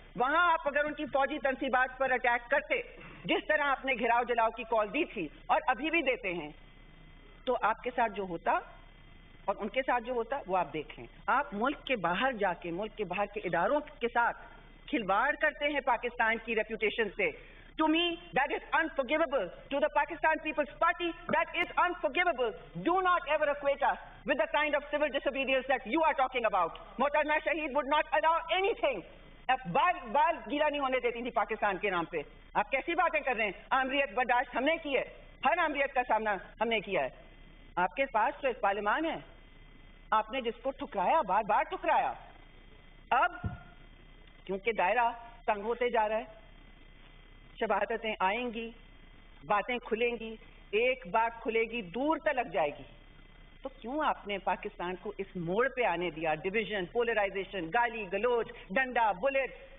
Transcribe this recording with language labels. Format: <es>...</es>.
<ur>وہاں آپ اگر ان کی فوجی تنصیبات پر اٹیک کرتے جس طرح آپ نے گھراؤ جلاؤ کی کال دی تھی اور ابھی بھی دیتے ہیں, تو آپ کے ساتھ جو ہوتا اور ان کے ساتھ جو ہوتا وہ آپ دیکھ لیں. آپ ملک کے باہر جا کے ملک کے باہر کے اداروں کے ساتھ کھلواڑ کرتے ہیں پاکستان کی ریپوٹیشن سے.</ur> <en>To me, that is unforgivable. To the Pakistan People's Party, that is unforgivable. Do not ever equate us with the kind of civil disobedience that you are talking about. Mohtarama Shaheed would not allow anything.</en> <ur>بال گیلا نہیں ہونے دیتی تھی پاکستان کے نام پہ. آپ کیسی باتیں کر رہے ہیں. آمریت برداشت ہم نے کی ہے, ہر آمریت کا سامنا ہم نے کیا ہے. آپ کے پاس تو ایک پارلیمان ہے, آپ نے جس کو ٹھکرایا بار بار ٹھکرایا. اب کیونکہ دائرہ تنگ ہوتے جا رہا ہے, شباہتیں آئیں گی, باتیں کھلیں گی, ایک بات کھلے گی دور تلک جائے گی, تو کیوں آپ نے پاکستان کو اس موڑ پہ آنے دیا؟ ڈویژن, پولرائزیشن, گالی گلوچ, ڈنڈا, بلٹ.</ur>